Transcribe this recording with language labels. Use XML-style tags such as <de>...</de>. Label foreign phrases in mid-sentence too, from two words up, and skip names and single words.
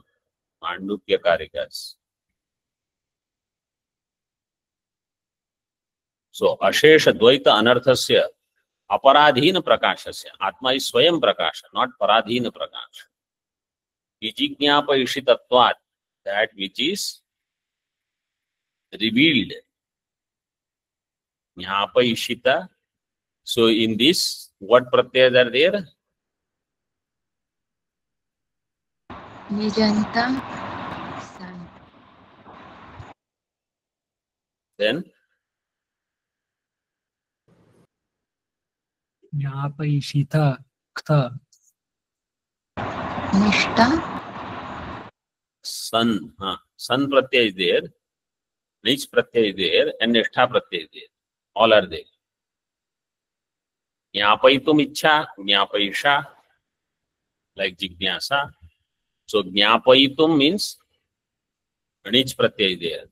<sa>Mandukya Karikas. So, Ashesha Dvaita Anarthasya Aparadhina Prakashasya.</sa> <en>Atma is</en> <sa>Swayam Prakasha,</sa> <en>not</en> <sa>Paradhina Prakasha. Vijijñapa Ishitatvat,</sa> <en>that which is revealed.</en> <sa>Jnapa Ishita.</sa> <en>So, in this, what pratyas are there?</en> <sa>Nijanta San.</sa> <en>Then,</en> <sa>Jnapayishita ktha. Nishta</sa> <en>San.</en> <sa>San pratyay</sa> <en>is there.</en> <sa>Nich pratyay</sa> <en>is there. And</en> <sa>Nishtha pratyay</sa> <en>is there. All are there.</en> <sa>Jnapaitum Ichha, Jnapayisha, like Jignasa.</sa> <en>So, Jnapaitum means</en> <sa>Nich pratyay</sa> <en>is there.</en>